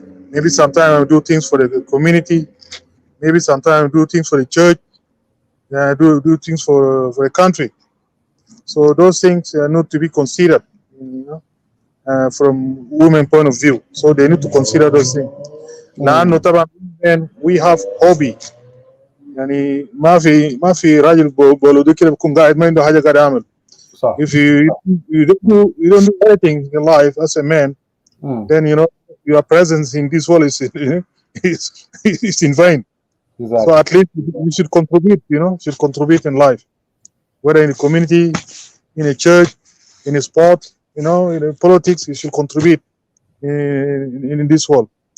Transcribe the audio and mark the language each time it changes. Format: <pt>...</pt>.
<en>Maybe sometimes I do things for the community. Maybe sometimes I do things for the church. Yeah, I do things for the country. So those things need to be considered, from women point of view. So they need to consider those things.</en> <ar>لأنه mm.</ar> <en>طبعا we have hobby.</en> <ar>يعني ما في راجل بولده كده بيكون قاعد ما عنده حاجة قاعد يعمل. صح.</ar> <en>If you don't do anything in life as a man, Mm, then your presence in this world is in vain. So exactly. at least you should contribute. Should contribute in life, whether in the community, in a church, in a sport, in politics. You should contribute in this world.</en>